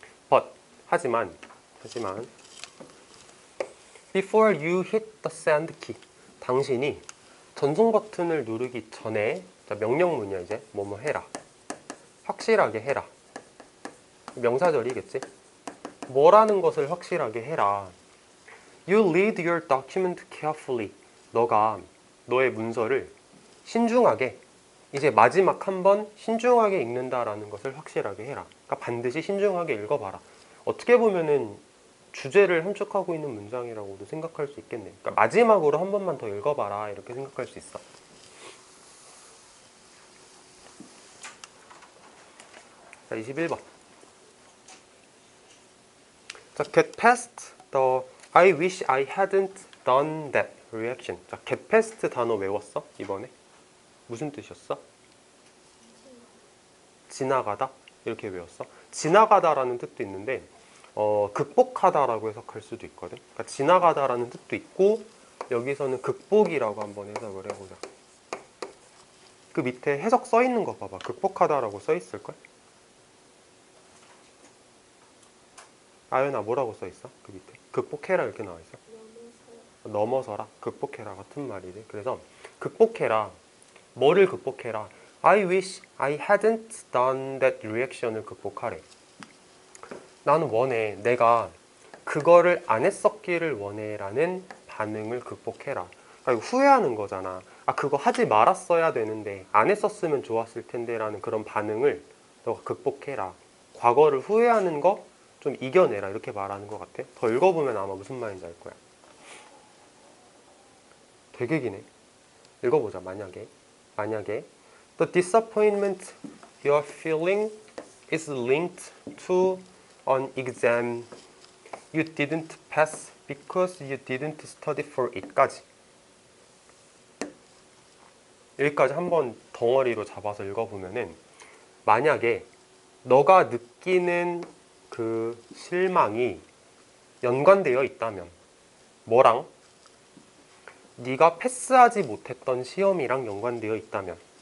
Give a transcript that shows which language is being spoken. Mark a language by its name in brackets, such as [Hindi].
[English] But, [Korean] 하지만 [English] before you hit the send key, [Korean] 당신이 전송 버튼을 누르기 전에, 자, 명령문이야. 이제 뭐뭐 해라, 확실하게 해라. 명사절이겠지. 뭐라는 것을 확실하게 해라. [English] You read your document carefully. [Korean] 너가 너의 문서를 신중하게, 이제 마지막 한 번 신중하게 읽는다라는 것을 확실하게 해라. 그러니까 반드시 신중하게 읽어봐라. 어떻게 보면은 주제를 함축하고 있는 문장이라고도 생각할 수 있겠네. 그러니까 마지막으로 한 번만 더 읽어봐라. 이렇게 생각할 수 있어. 자, 21번. 자, [English] get past the I wish I hadn't done that reaction. [Korean] 자, [English] get past [Korean] 단어 외웠어? 이번에? 무슨 뜻이었어? 지나가다? 이렇게 외웠어? 지나가다라는 뜻도 있는데 극복하다라고 해석할 수도 있거든. 그러니까 지나가다라는 뜻도 있고, 여기서는 극복이라고 한번 해석을 해보자. 그 밑에 해석 써 있는 거 봐봐. 극복하다라고 써 있을걸? 아연아, 뭐라고 써 있어? 그 밑에 극복해라 이렇게 나와 있어. 넘어서라, 극복해라 같은 말이지. 그래서 극복해라. 뭐를 극복해라? [English] I wish I hadn't done that reaction을 [Korean] 극복하래. 나는 원해. 내가 그거를 안 했었기를 원해 라는 반응을 극복해라. 그러니까 이거 후회하는 거잖아. 아, 그거 하지 말았어야 되는데 안 했었으면 좋았을 텐데 라는 그런 반응을 너가 극복해라. 과거를 후회하는 거 좀 이겨내라. 이렇게 말하는 것 같아. 더 읽어보면 아마 무슨 말인지 알 거야. 되게 기네. 읽어보자. 만약에 [English] The disappointment you're feeling is linked to an exam you didn't pass because you didn't study for it까지. [Korean] 여기까지 한번 덩어리로 잡아서 읽어보면은, 만약에 너가 느끼는 그 실망이 연관되어 있다면, 뭐랑? 네가 패스하지 못했던 시험이랑 연관되어 있다면.